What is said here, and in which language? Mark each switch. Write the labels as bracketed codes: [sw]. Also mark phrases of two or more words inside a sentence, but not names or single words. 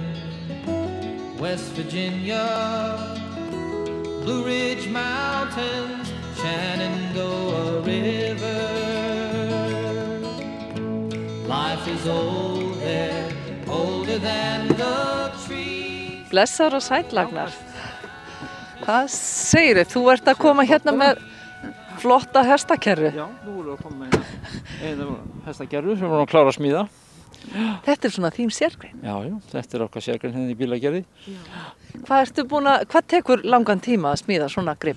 [en] West Virginia, Blue Ridge Mountains, Shenandoah River. Life is old there, older than the trees. [is] Blessar og sællagnar. Hvað segirðu? Þú ert að koma hérna með flotta hestakerru. Já, nú erum við að koma með einu hestakerru sem við erum að klára að smíða. Þetta svona þín sérgrein. Já, þetta okkar sérgrein hérna í bílagerði. Hvað tekur langan tíma að smíða svona grip?